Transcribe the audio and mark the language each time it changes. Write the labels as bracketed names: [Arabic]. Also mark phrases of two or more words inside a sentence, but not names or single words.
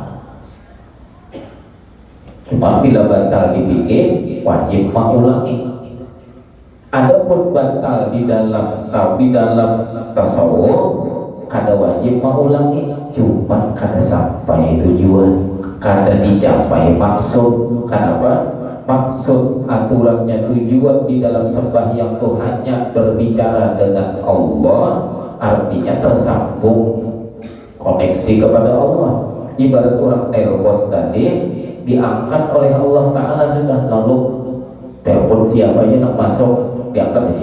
[Indonesian] Cuma bila batal dipikir wajib mengulangi. Adapun batal di dalam tasawuf kada wajib mengulangi, cuma kada sampai tujuan, [Banjar] kada dicapai maksud. [Indonesian] Kenapa? Maksud aturannya tujuan di dalam sembahyang itu hanya berbicara dengan Allah, artinya tersambung koneksi kepada Allah. Ibarat orang telepon tadi diangkat oleh Allah Ta'ala sudah, lalu telepon siapa aja nak masuk diangkat aja.